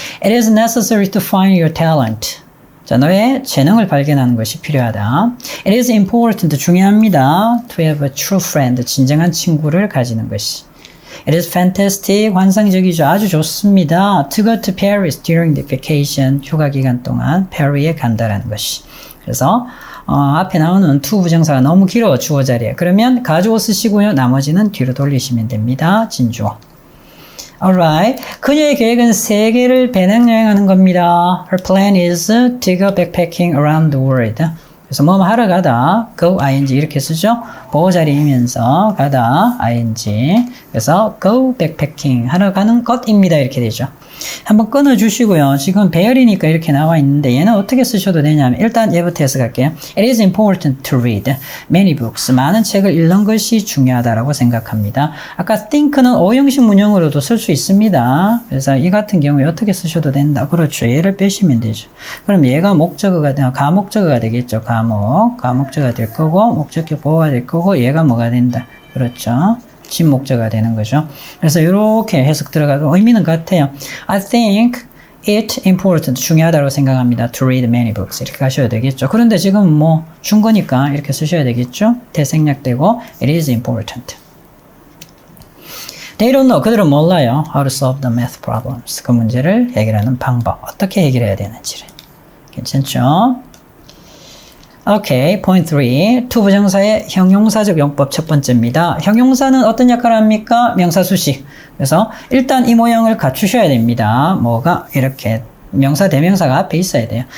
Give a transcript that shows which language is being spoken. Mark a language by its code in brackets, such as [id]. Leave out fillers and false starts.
[en] It is necessary to find your talent. [ko] 자, 너의 재능을 발견하는 것이 필요하다. [en] It is important, [ko] 중요합니다. [en] To have a true friend, [ko] 진정한 친구를 가지는 것이. [en] It is fantastic, [ko] 환상적이죠. 아주 좋습니다. [en] To go to Paris during the vacation, [ko] 휴가 기간 동안 파리에 간다라는 것이. 그래서 앞에 나오는 to 부정사가 너무 길어, 주어 자리에. 그러면 가주어 쓰시고요. 나머지는 뒤로 돌리시면 됩니다. 진주어. Alright. 그녀의 계획은 세계를 배낭여행하는 겁니다. [en] Her plan is to go backpacking around the world. [ko] 그래서 뭐 하러 가다 go ing 이렇게 쓰죠. 보호 자리이면서 가다 ing. 그래서 go backpacking 하러 가는 것입니다. 이렇게 되죠. 한번 끊어 주시고요. 지금 배열이니까 이렇게 나와 있는데 얘는 어떻게 쓰셔도 되냐면 일단 얘부터 해석할게요. [en] It is important to read many books. [ko] 많은 책을 읽는 것이 중요하다라고 생각합니다. 아까 think는 오형식 문형으로도 쓸 수 있습니다. 그래서 이 같은 경우에 어떻게 쓰셔도 된다. 그렇죠. 얘를 빼시면 되죠. 그럼 얘가 목적어가 가목적어가 되겠죠. 가목적어가 될 거고 목적격 보호가 될 거고 얘가 뭐가 된다. 그렇죠. 진목적어가 되는 거죠. 그래서 이렇게 해석 들어가도 의미는 같아요. [en] I think it important, [ko] 중요하다고 생각합니다. [en] To read many books. [ko] 이렇게 가셔야 되겠죠. 그런데 지금 뭐 준 거니까 이렇게 쓰셔야 되겠죠. [en] 대생략되고 it is important. They don't know. [ko] 그들은 몰라요. [en] How to solve the math problems. [ko] 그 문제를 해결하는 방법. 어떻게 해결해야 되는지를. 괜찮죠? 오케이. point 3. to 부정사의 형용사적 용법 첫 번째입니다. 형용사는 어떤 역할을 합니까? 명사 수식. 그래서 일단 이 모양을 갖추셔야 됩니다. 뭐가 이렇게 명사 대명사가 앞에 있어야 돼요.